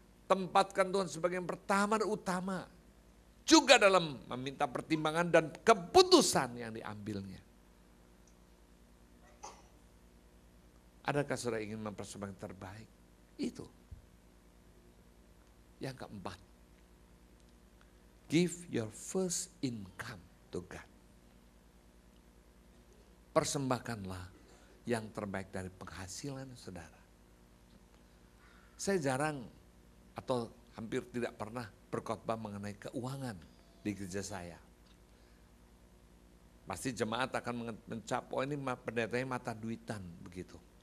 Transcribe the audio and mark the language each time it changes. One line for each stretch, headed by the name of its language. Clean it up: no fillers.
Indonesian: Tempatkan Tuhan sebagai yang pertama dan utama. Juga dalam meminta pertimbangan dan keputusan yang diambilnya. Adakah saudara ingin mempersembahkan yang terbaik? Itu. Yang keempat.
English: Give your first income to God.
Indonesian: Persembahkanlah yang terbaik dari penghasilan saudara. Saya jarang atau hampir tidak pernah berkhotbah mengenai keuangan di gereja saya. Pasti jemaat akan mencap, oh ini pendetanya mata duitan begitu.